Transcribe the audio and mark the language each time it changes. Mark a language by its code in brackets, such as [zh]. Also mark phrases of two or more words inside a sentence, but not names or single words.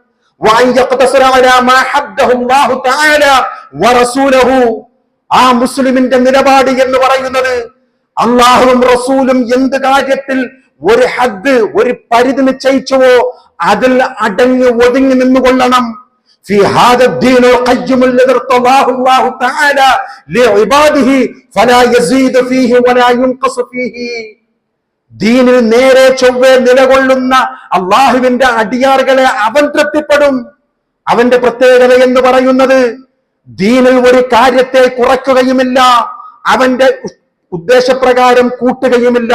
[ml] ആ മുസ്ലിമിന്റെ നിലപാട് എന്ന് പറയുന്നത് അള്ളാഹുവും റസൂലും എന്ത് കാര്യത്തിൽ ഒരു ഹദ്, ഒരു പരിധി നിശ്ചയിച്ചുവോ അതിൽ അടങ്ങി ഒതുങ്ങി നിന്നുകൊള്ളണം. [ar] في هذا الدين القيم الذي ارتضاه الله تعالى لعباده فلا يزيد فيه ولا ينقص فيه. [ml] ദീനിൽ നേരെ ചൊവ്വേ നിലകൊള്ളുന്ന അള്ളാഹുവിന്റെ അടിയാറുകളെ അവൻ തൃപ്തിപ്പെടും. അവന്റെ പ്രത്യേകത എന്ന് പറയുന്നത് ദീനിൽ ഒരു കാര്യത്തെ കുറയ്ക്കുകയുമില്ല, അവന്റെ ഉദ്ദേശപ്രകാരം കൂട്ടുകയുമില്ല.